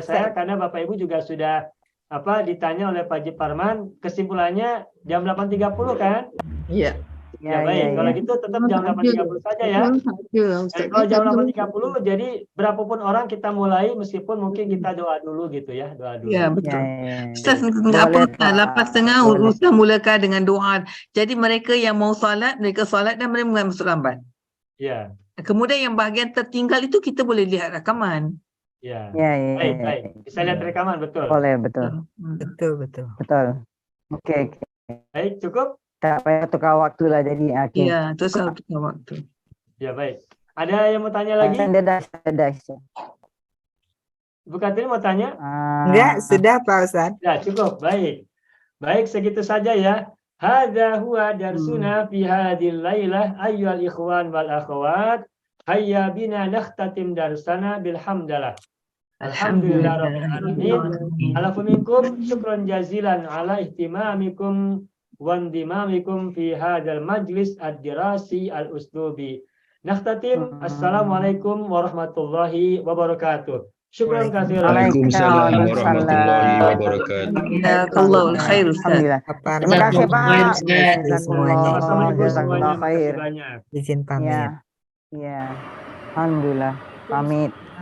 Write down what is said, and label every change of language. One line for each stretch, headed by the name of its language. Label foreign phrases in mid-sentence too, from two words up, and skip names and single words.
Indonesian: saya karena Bapak Ibu juga sudah ditanya oleh Pak Haji Parman, kesimpulannya jam 8.30 kan? Iya. Ya, baik, kalau gitu tetap jam 8.30 saja ya. Dan kalau jam 8.30 jadi berapapun orang kita mulai meskipun mungkin kita doa dulu gitu ya, doa dulu. Ya, betul. Ya.
Malay: Ustaz, enggak apa, 8.30 Ustaz mulakan dengan doa. Jadi mereka yang mau solat, mereka solat dan mereka masuk lambat.
Indonesian: Ya.
Malay: Kemudian yang bahagian tertinggal itu kita boleh lihat rakaman.
Indonesian: Ya. Ya. Baik. Bisa lihat rekaman, betul.
Malay: Boleh, betul. Okey.
Indonesian: Baik, cukup?
Malay: Tak payah tukar waktu lah jadi. Okey.
Indonesian: Ya, itu soal tukar waktu. Ya, baik. Ada yang mau tanya lagi?
Malay: Dia dah.
Indonesian: Bu Katrin mau tanya? Enggak, sudah Pak Ustaz. Ya, cukup. Baik. Baik, segitu saja ya.
Arabic: هذا هو درسنا في هذه الليلة أيها الإخوان والأخوات. هيا بنا نختتم درسنا بالحمدلة. الحمد لله رب العالمين. العفو منكم شكرا جزيلا على اهتمامكم وانضمامكم في هذا المجلس الدراسي الأسلوبي. Nakhtatim. السلام عليكم ورحمة الله وبركاته. شكرا كثيرا. وعليكم السلام ورحمة الله وبركاته. جزاك الله خير Ustaz.
Indonesian: Terima kasih Pak. Assalamualaikum semuanya.
Arabic: جزاك الله خير.
Indonesian: Makasih banyak. Izin pamit. Ya. Alhamdulillah. Pamit.